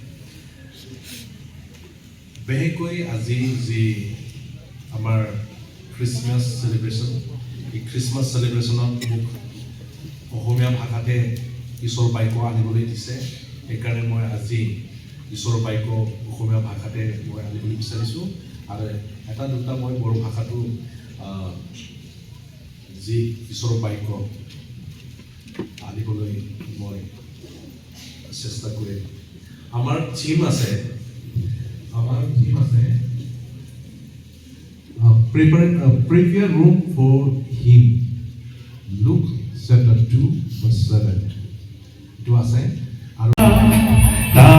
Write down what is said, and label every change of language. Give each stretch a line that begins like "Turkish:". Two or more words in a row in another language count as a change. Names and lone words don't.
Assamese: बेहेকৈ আজি যি আমাৰ
English: Christmas celebration
Assamese: এই
English: Christmas celebrationত
Assamese: মোক অসমীয়া ভাষাতে ঈশ্বৰ বাক্য আনিবলৈ দিছে সেইকাৰণে মই আজি ঈশ্বৰৰ বাক্য অসমীয়া ভাষাতে মই আনিবলৈ বিচাৰিছোঁ আৰু এটা দুটা মই বড়ো ভাষাটো যি ঈশ্বৰৰ বাক্য আনিবলৈ মই চেষ্টা কৰিম আমাৰ থিম আছে
English: prepare room for him Luke chapter 2 verse 7
Assamese: এইটো আছে আৰু